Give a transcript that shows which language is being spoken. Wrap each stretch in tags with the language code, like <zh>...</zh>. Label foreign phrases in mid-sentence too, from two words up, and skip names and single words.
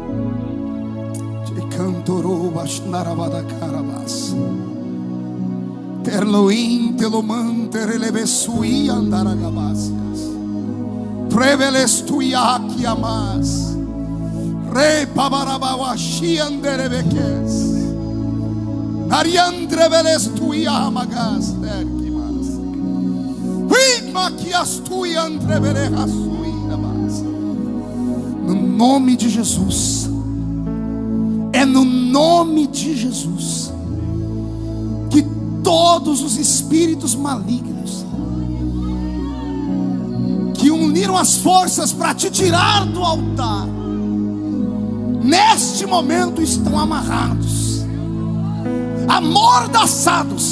<pt>Terloim teloman terelebesui andaragabasas. Prevelestuiaki amas. Re pabarabawashi anderebekes. Nariandrevelestuia amagas. No nome de Jesus, é no nome de Jesus que todos os espíritos malignos que uniram as forças para te tirar do altar, neste momento estão amarrados, amordaçados.</pt>